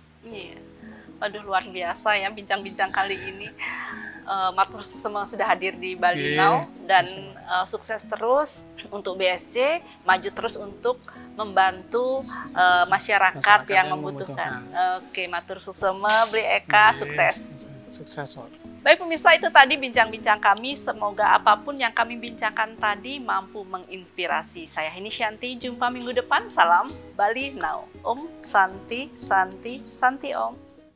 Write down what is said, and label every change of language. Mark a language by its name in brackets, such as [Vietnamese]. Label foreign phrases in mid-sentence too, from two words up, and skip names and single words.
[Indonesian] Waduh luar biasa ya bincang-bincang kali ini. Matur semua sudah hadir di Bali Now dan sukses terus untuk BSC, maju terus untuk membantu masyarakat yang membutuhkan. Oke, [Balinese] matur suksema, [Indonesian] Bli Eka, sukses. Sukses, Pak. Baik pemirsa, itu tadi bincang-bincang kami. Semoga apapun yang kami bincangkan tadi mampu menginspirasi. Saya Heni Shanti, jumpa minggu depan. Salam Bali Now. [Sanskrit] Om Santi, Santi, Santi Om.